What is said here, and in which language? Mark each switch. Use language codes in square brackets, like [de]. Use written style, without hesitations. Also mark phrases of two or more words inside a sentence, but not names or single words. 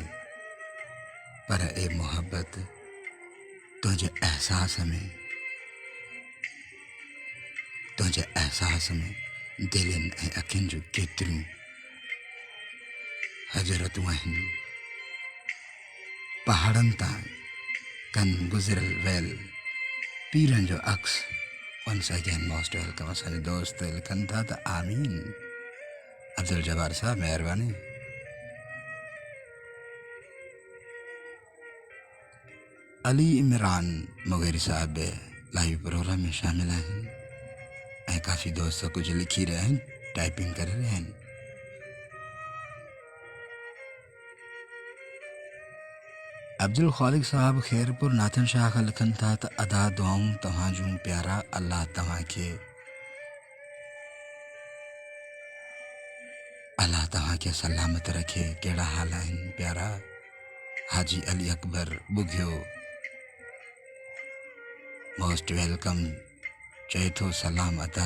[sd] पर ए मोहब्बत, तुंहिंजे एहसास में दिलनि ऐं अखियुनि जूं केतिरियूं हजरतूं आहिनि। पहाड़नि तां कन गुज़िरल वेल पीरन जो अक्स [en] once again most welcome [sd] असांजे दोस्त लिखनि था त आमीन। अब्दुल जब्बार साहब महिरबानी। अली इमरान मुगेरी साहब [en] live program [sd] में शामिल आहिनि ऐं काफ़ी दोस्त कुछ लिखी [ur] رہے ہیں، ٹائپنگ کر رہے ہیں. [sd] अब्दुल खालिक साहब खैरपुर नाथन शाह खां लिखनि था त अदा दुआऊं तव्हां जूं प्यारा, अल्लाह तव्हां के सलामत रखे। कहिड़ा हाल आहिनि प्यारा? हाजी अली अकबर बुघियो [en] most welcome [sd] चए थो सलाम अदा।